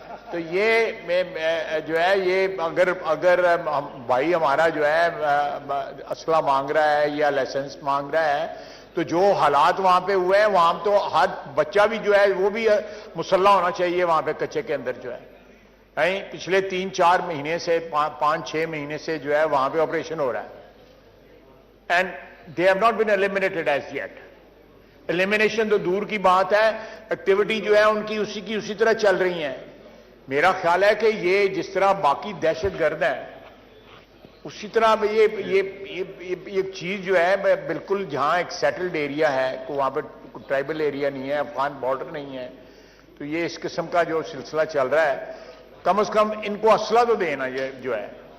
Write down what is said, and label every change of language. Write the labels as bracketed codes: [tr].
[ur] تو یہ جو ہے یہ اگر بھائی ہمارا جو ہے اسلحہ مانگ رہا ہے یا لائسنس مانگ رہا ہے، تو جو حالات وہاں پہ ہوئے ہیں وہاں تو ہر بچہ بھی جو ہے وہ بھی مسلح ہونا چاہیے وہاں پہ کچے کے اندر جو ہے. پچھلے 3-4 مہینے سے 5-6 مہینے سے جو ہے وہاں پہ آپریشن ہو رہا ہے. [en] And they have not been eliminated as yet. [ur] Elimination تو دور کی بات ہے، ایکٹیویٹی جو ہے ان کی اسی طرح چل رہی ہیں. میرا خیال ہے کہ یہ جس طرح باقی دہشت گرد ہیں اسی طرح یہ چیز جو ہے بالکل جہاں ایک سیٹلڈ ایریا ہے کوئی وہاں پہ ٹرائبل ایریا نہیں ہے, افغان بارڈر نہیں ہے, تو یہ اس قسم کا جو سلسلہ چل رہا ہے کم از کم ان کو اسلحہ تو دینا یہ جو ہے.